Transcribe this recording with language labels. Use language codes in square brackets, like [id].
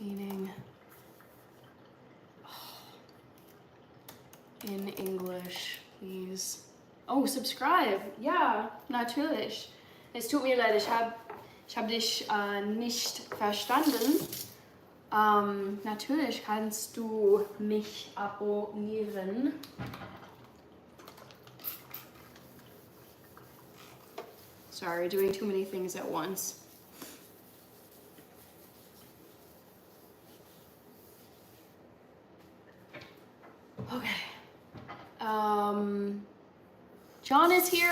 [en] Meaning, in English, please. Oh, subscribe. [de] Ja, natürlich. Es tut mir leid, ich hab dich nicht verstanden. Natürlich kannst du mich abonnieren. [en] Sorry, doing too many things at once. Okay. John is here.